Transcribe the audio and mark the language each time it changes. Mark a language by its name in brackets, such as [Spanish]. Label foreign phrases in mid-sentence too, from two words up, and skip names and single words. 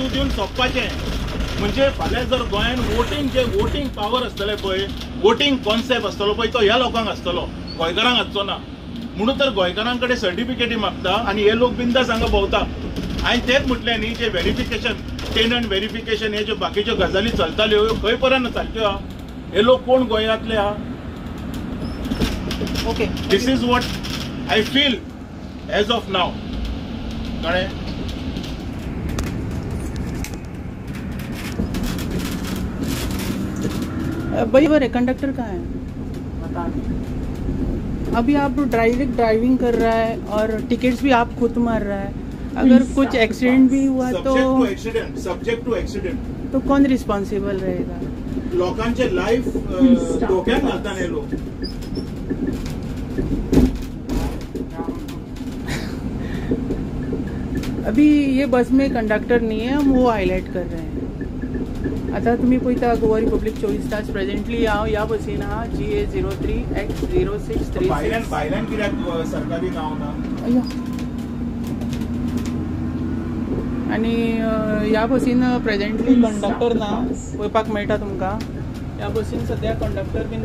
[Konkani] दिवन सोंपपाचें म्हणजे फाल्यां जर गोंयांत [English] voting power [Konkani] आसतलें पळय [English] voting concept [Konkani] आसतलो पळय तो ह्या लोकांक आसतलो गोंयकारांक आसचो ना म्हणून तर गोंयकारां कडेन सर्टिफिकेटी मागता आनी हे लोक बिंदास हांगा भोंवता हांवें तेंच म्हटलें न्ही जे व्हेरिफिकेशन [English] tenant verification [Konkani] हे ज्यो बाकीच्यो गजाली चलताल्यो ह्यो खंय पर्यंत सारक्यो आहा हे लोक कोण गोंयांतले आहा [English] ओके this is what I feel as of now कळ्ळें [Hindi] बराबर है कंडक्टर कहाँ है अभी आप ड्राइविंग कर रहा है और टिकट्स भी आप खुद मार रहा है अगर कुछ एक्सीडेंट भी हुआ तो [English] subject to accident [Hindi] तो कौन रिस्पॉन्सिबल रहेगा [Konkani] लोकांचे लाईफ धोक्यात घालता हे लोक [Hindi] अभी ये बस में कंडक्टर नहीं है हम वो हाईलाइट कर रहे हैं [Konkani] आता तुम्ही पळयता गोवा रिपब्लिक 24 तास प्रेजेंटली हांव ह्या बसीन आहा GA03X0636 भायल्यान कित्याक सरकारी नांव ना आनी ह्या बसीन प्रेजेंटली कंडक्टर ना पळोवपाक मेळटा तुमकां ह्या बसीन सद्या कंडक्टर बीन